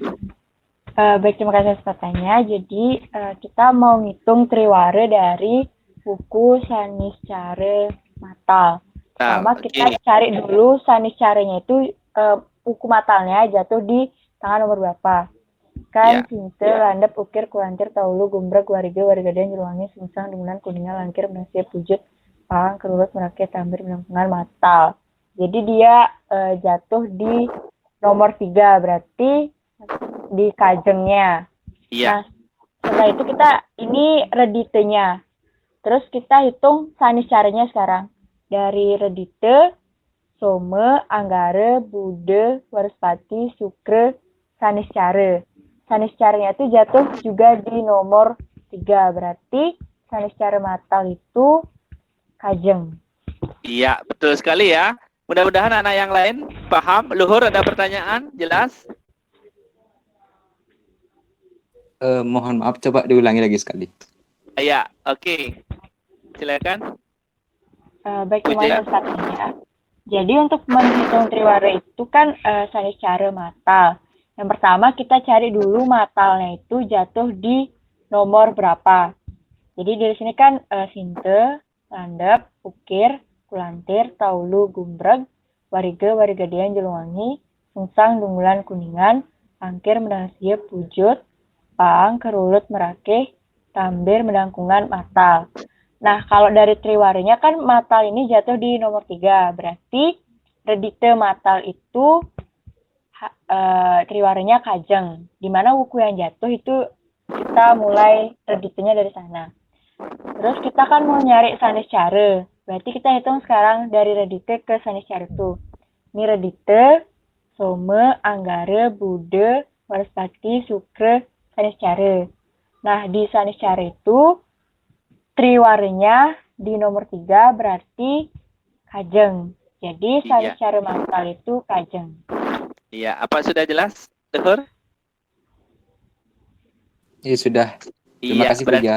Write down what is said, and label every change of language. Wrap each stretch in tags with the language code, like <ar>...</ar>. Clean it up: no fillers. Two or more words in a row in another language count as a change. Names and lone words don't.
<id>Baik, terima kasih atas pertanyaannya. Jadi, kita mau ngitung triwara dari buku Sanis Care Matal. Pertama, kita cari dulu Sanis Carenya itu, buku matalnya jatuh di tangan nomor berapa. Kan, sinte, landep, ukir, kulantir, taulu, gumbreg, warige, warigadean, jeluwangi, sungsang, dungunan, kuningan, langkir, menasih, pujut, pang, kerulut, merakit, tambir, menangkungan, matal. Jadi dia jatuh di nomor 3, berarti di kajengnya. Iya. Nah, setelah itu kita, ini reditenya. Terus kita hitung sanis caranya sekarang. Dari redite, some, anggare, bude, warespati, sukre, sanis care. Sanis caranya itu jatuh juga di nomor 3. Berarti sanis care matal itu kajeng. Iya, betul sekali ya. Mudah-mudahan anak yang lain paham. Luhur ada pertanyaan? Jelas? Mohon maaf, coba diulangi lagi sekali. Iya, oke. Silakan. Baik, terima kasih ya. Jadi untuk menghitung triwara itu kan sanis cara matal. Yang pertama kita cari dulu matalnya itu jatuh di nomor berapa. Jadi dari sini kan sinte, landep, ukir, kulantir, taulu, gumbreg, warige, warigadean, jeluwangi, sungsang, dungulan, kuningan, angkir, menangsia, pujut, pang, kerulut, merakeh, tambir, medangkungan, matal. Nah, kalau dari triwarinya kan matal ini jatuh di nomor 3. Berarti redite matal itu triwarinya kajeng. Di mana wuku yang jatuh itu kita mulai reditenya dari sana. Terus kita kan mau nyari sanis care. Berarti kita hitung sekarang dari redite ke sanis care itu. Ini redite, some, anggare, bude, warespati, sukre, sanis care. Nah, di sanis care itu triwarinya di nomor 3 berarti kajeng. Jadi sanis care matal itu kajeng. Iya, apa sudah jelas, Luhur? Ya sudah. Terima kasih, Puja.</id>